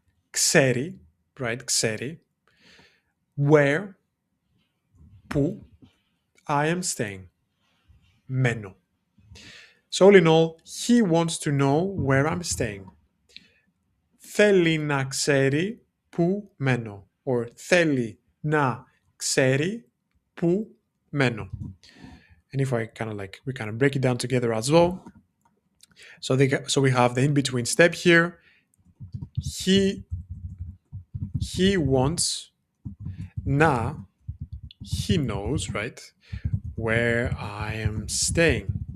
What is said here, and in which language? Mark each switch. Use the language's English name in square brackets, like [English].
[English] Ξέρει, right? Ξέρει. Where, που, I am staying. Μένω. So all in all, he wants to know where I'm staying. [Greek] Θέλει να ξέρει που μένω. [English] Or [Greek] θέλει να ξέρει που μένω. [English] And if I we kind of break it down together as well. So we have the in-between step here. He wants, να, he knows, right, where I am staying.